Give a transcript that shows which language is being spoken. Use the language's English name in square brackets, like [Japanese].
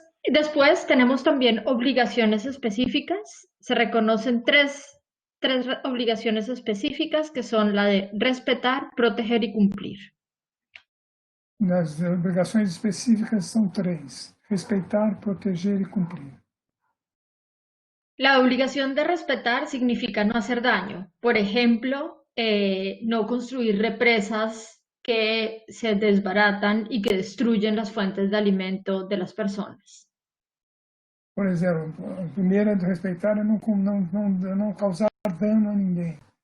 [Spanish] Después tenemos también obligaciones específicas. Se reconocen tres obligaciones específicas que son la de respetar, proteger y cumplir. [Portuguese] As obrigações específicas são três: respeitar, proteger e cumprir. [Spanish] La obligación de respetar significa no hacer daño. Por ejemplo, no construir represas que se desbaratan y que destruyen las fuentes de alimento de las personas. [Portuguese] Por exemplo, a primeira de respeitar é não causar dano a ninguém.